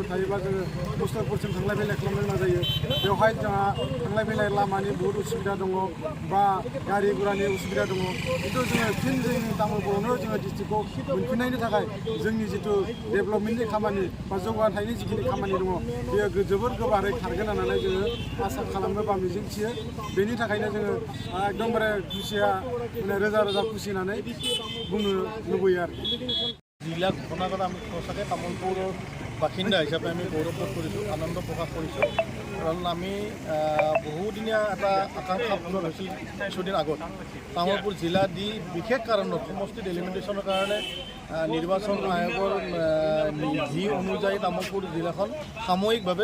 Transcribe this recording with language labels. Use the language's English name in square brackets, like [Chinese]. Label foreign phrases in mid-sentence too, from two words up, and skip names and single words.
[Bodo] थायोबा जोङो मुस्ताफपुरसिम थांलाय फैलाय खालामनो गोनां जायो बेवहाय जोंहा थांलाय फैलाय लामानि बहुद उसुबिदा दङ बा गारि गुरानि उसुबिदा दङ खिन्थु जोङो फिन जोंनि तामुलपुरावनो जोङो डिस्ट्रिक्टखौ मोनफिननायनि थाखाय जोंनि जिथु डेभेलपमेन्टनि खामानि बा जौगाथायनि जिखिनि खामानि दङ बेयो जोबोर गोबारै खारगोन होननानै जोङो आसा खालामो बा मिजिंथियो बेनि थाखायनो जोङो एकदमबारे खुसिया माने रोजा रोजा खुसि होननानै बुंनो लुबैयो आरो [Assamese] जिला ঘোষণা কৰা আমি সঁচাকৈ তামোলপুৰৰ বাসিন্দা হিচাপে আমি গৌৰৱবোধ কৰিছোঁ আনন্দ প্ৰকাশ কৰিছোঁ কাৰণ আমি বহুদিনীয়া এটা আকাংক্ষা পূৰণ হৈছিল কিছুদিন আগত তামোলপুৰ জিলা দি বিশেষ কাৰণত সমষ্টি ডেলিমিটেশ্যনৰ কাৰণে নিৰ্বাচন আয়োগৰ নীতি অনুযায়ী তামোলপুৰ জিলাখন সাময়িকভাৱে